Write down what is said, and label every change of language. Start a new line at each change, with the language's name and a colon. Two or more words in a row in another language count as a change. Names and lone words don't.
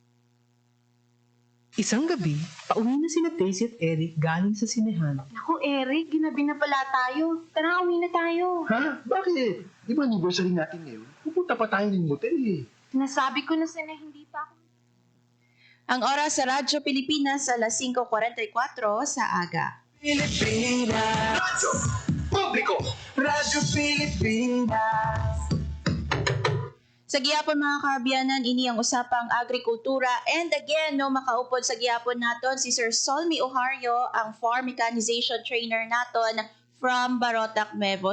Filipino: Isang gabi, pauwi na sina Daisy at Eric galing sa sinehan. Naku, Eric, ginabi na pala tayo. Tara, uwi na tayo. Ha? Bakit? Di ba anniversary natin ngayon? Pupunta pa tayo ng motel eh. Nasabi ko na sana hindi pa ako.
Hiligaynon: Ang oras sa Radyo Pilipinas, alas 5:44 sa aga. Pilipinas! Radyo Publiko! Radyo Pilipinas! Sa gihapon mga kaabyanan, ini ang usapang agrikultura.
English: And again,
Hiligaynon: makaupod sa gihapon naton si Sir Solmi Ohario, ang
English: farm mechanization trainer
Hiligaynon: naton from Barotac, Mevo.